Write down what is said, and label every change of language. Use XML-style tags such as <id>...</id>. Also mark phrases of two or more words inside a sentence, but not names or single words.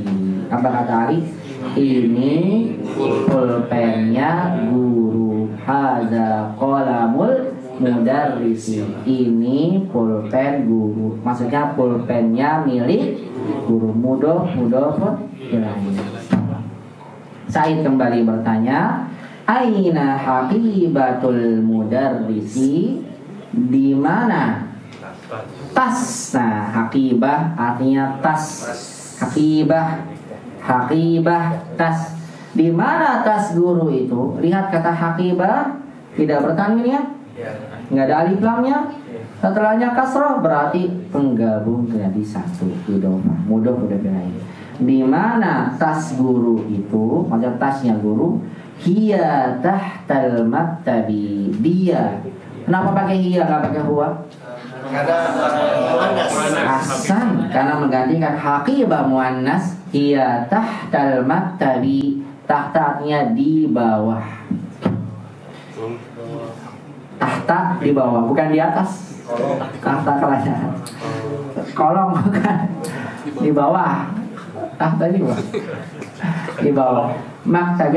<id>Apa kata Ali? Ini pulpennya guru.</id> <ar>Hadza qalamul mudarrisi.</ar> <id>Ini pulpen guru. Maksudnya pulpennya milik guru.</id> <ar>Mudhofun ilaih.</ar> <id>Said kembali bertanya,</id> <ar>aina haqibatul mudarrisi?</ar> <id>Di mana tas? Nah, haqibah artinya tas. Haqibah tas. Di mana tas guru itu? Lihat kata haqibah tidak bertanwin ya? Nggak ada alif lamnya. Setelahnya kasrah, berarti penggabung jadi satu. Mudhof udah berakhir. Di mana tas guru itu? Maksudnya tasnya guru.</id> <ar>Hiya tahtal maktabi.</ar> <id>Dia. Kenapa pakai hiya nggak pakai huwa? Ahsan, karena menggantikan</id> <ar>haqibah muannas. Hiya tahtal maktabi.</ar> <id>Tahta-nya di bawah. Tahta di bawah, bukan di atas. Tahta kerajaan. Kolong bukan. Di bawah. Tahta di bawah. Di bawah. Maktabi.</id>